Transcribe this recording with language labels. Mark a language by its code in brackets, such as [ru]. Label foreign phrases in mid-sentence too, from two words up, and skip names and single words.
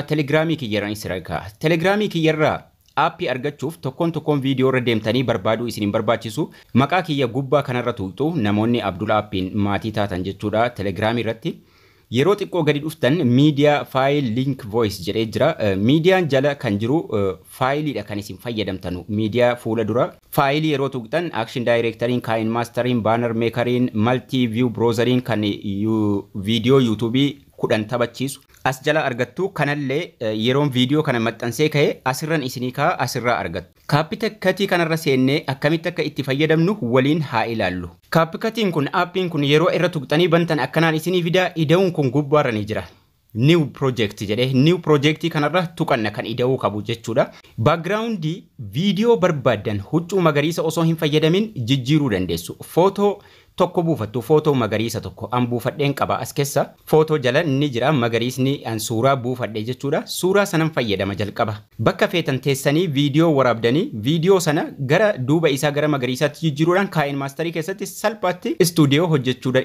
[om] Telegiraamii kiyyarraan isirra kaa'a. Telegiraamii kiyyarraa aappii argachuuf tokkoon viidiyoo irra deemtanii barbaaduu isiniin barbaachisu. Maqaa kiyya gubbaa kanarra tuutu namoonni Abdul aappiin maatii taatan jechuudha telegiraamii irratti. Yeroo xiqqoo gadi dhuftan [en] media file link voice [om] jedhee jira. Meediyaan jala kan jiru faayiliidha kan isin fayyadamtanu. Meediyaa fuula dura faayilii yeroo tuqxan action directoriin, kind mastering, banner makeriin, multi view browseriin kan viidiyoo yuutuubii 10 taphachiisu. As jala argattu kanallee yeroon viidiyoo kana maxxansee ka'e asirran isinii kaa'a asirraa argattu. CapCut kanarra seennee akkamitti akka itti fayyadamnu waliin haa ilaallu. CapCut'n kun aappiin kun yeroo irra tuqxanii bantan akkanaan isinii fidaa. Ida'uun kun gubbaarra ni jira. [en] New project [om] jedhee [en] new project [om] kanarra tuqanna kan ida'uu qabu jechuudha. Backgroundii viidiyoo barbaadan huccuu magariisa osoo hin fayyadamin jijjiiruu dandeessu. Footoo tokko buufattu footoo magariisa tokko an buufadheen qaba as keessa footoo jala ni jira magariisni an suuraa buufadhee jechuudha. Suuraa sanan fayyadama jalqaba. Bakka feetan teessanii viidiyoo waraabdanii viidiyoo sana gara duuba isaa gara magariisaatti jijjiiruudhaan kaayin maasterii keessatti salphaatti istuudiyoo hojjechuudha.